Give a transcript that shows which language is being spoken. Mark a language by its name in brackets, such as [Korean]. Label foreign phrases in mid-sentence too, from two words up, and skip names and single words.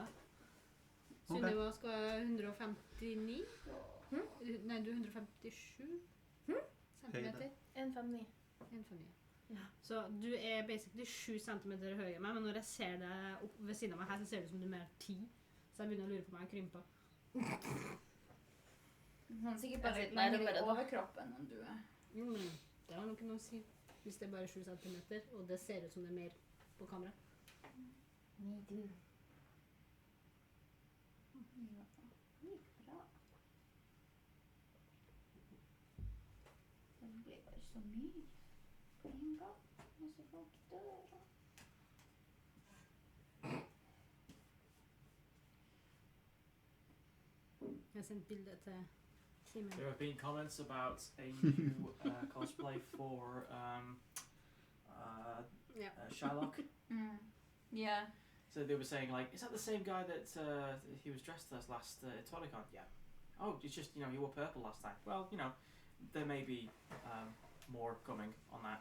[Norwegian] Sunniva skal være 159. Nei, du er 157 centimeter. 1,59. 1,59. Så du er basically 7 centimeter høyere enn meg, men når jeg ser deg opp ved siden av meg her, så ser det ut som du er mer 10. Så jeg begynner å lure på om jeg har krympa. [Swedish] Hon är säkert bara lite längre i överkroppen än du är. [Norwegian] Jo, men det har noe å si. Hvis det er bare 7 centimeter, og det ser ut som det er mer på kamera. [English] Me too. [Swedish] Bra. Det blev bara så mycket. En gång måste folk döda. [Norwegian] Jeg har sendt bilde til Simen. [English] There have been comments about a new cosplay for Shylock. Yeah. So they were saying like, is that the same guy that he was dressed as last Tolicon? Yeah. Oh, it's just, he wore purple last time. Well, there may be more coming on that.